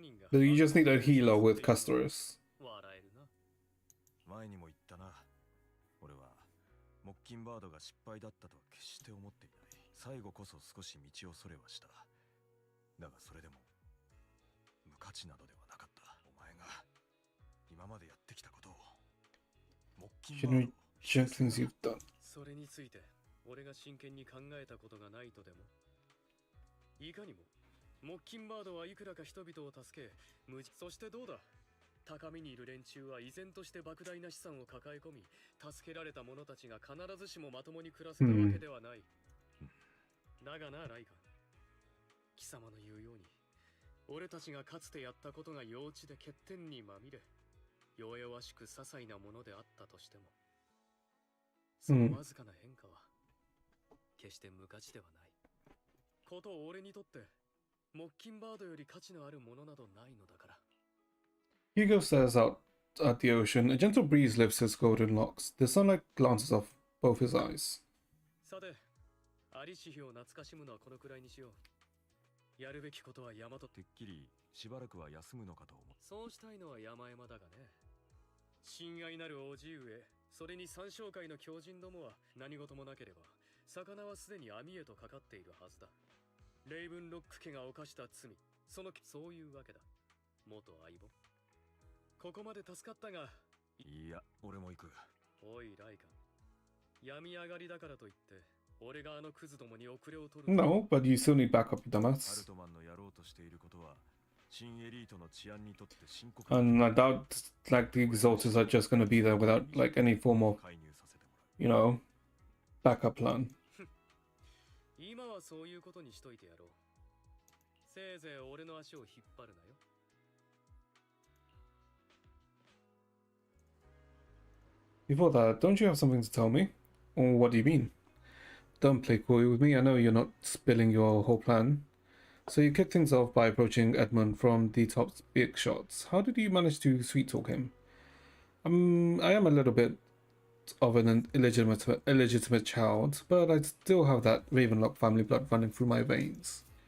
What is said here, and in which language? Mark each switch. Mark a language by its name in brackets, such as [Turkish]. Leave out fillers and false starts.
[English] But you just need a healer with Castorus. [Japanese] 前にも言ったな。俺はモッキンバードが失敗だったとは決して思っていない。最後こそ少し道をそれはした。だがそれでも無価値などではなかった。お前が今までやってきたことを。モッキンバード。 [English] Things you've done. [Japanese] それについて俺が真剣に考えたことがないとでも。いかにもモッキンバードはいくらか人々を助け、そしてどうだ、高みにいる連中は依然として莫大な資産を抱え込み、助けられた者たちが必ずしもまともに暮らせたわけではない。だがな、ライカン、貴様の言うように俺たちがかつてやったことが幼稚で欠点にまみれ、弱々しく些細なものであったとしても、そのわずかな変化は決して無価値ではない。ことを俺にとってモッキンバードより価値のあるものなどないのだから。 [English] Hugo stares out at the ocean. A gentle breeze lifts his golden locks. The sunlight glances off both his eyes. [Japanese] さて、アリシヒを懐かしむのはこのくらいにしよう。やるべきことは山と。てっきりしばらくは休むのかと思う。そうしたいのは山々だがね。親愛なる叔父上、それに三将会の狂人どもは何事もなければ、魚はすでに網へとかかっているはずだ。レイブンロック家が犯した罪、そういうわけだ。元相棒。ここまで助かったが。いや、俺も行く。おい、ライカン。病み上がりだからといって、俺があのクズどもに遅れを取る。 [English] No, but you still need backup, you [Japanese] ア [English] dumbass. [Japanese] ルトマンのやろうとしていることは、新エリートの治安にとって深刻。 [English] And I doubt like the Exalters are just gonna be there without like any form of, you know, backup plan. [Japanese] 今はそういうことにしといてやろう。せいぜい俺の足を引っ張るなよ。 [English] Before that, don't you have something to tell me? Or what do you mean? don't play coy with me. I know you're not spilling your whole plan. So you kick things off by approaching Edmund from the top big shots. How did you manage to sweet talk him? I am a little bit of an illegitimate child, but I still have that Ravenlock family blood running through my veins.